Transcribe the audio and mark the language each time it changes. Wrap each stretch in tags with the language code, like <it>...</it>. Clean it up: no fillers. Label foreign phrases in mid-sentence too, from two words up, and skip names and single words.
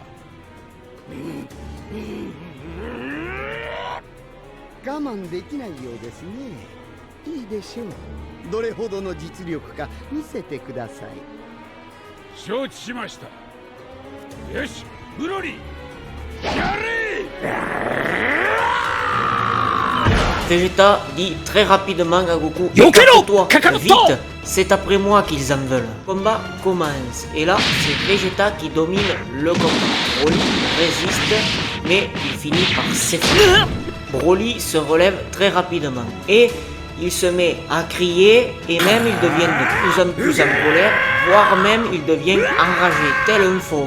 <ja>我慢できないようですね。いいでしょう。どれほどの実力か見せてください。承知しました。よし、ブロリー、やれ。</ja> <fr>Vegeta dit très rapidement à Goku: Yokero, toi, Kakaroto. vite, c'est après moi qu'ils en veulent. Le combat commence et là c'est Vegeta qui domine le combat. Broly résiste mais il finit par s'effondrer. Broly se relève très rapidement et il se met à crier et même il devient de plus en plus en colère, voire même il devient enragé, tel un fauve.</fr>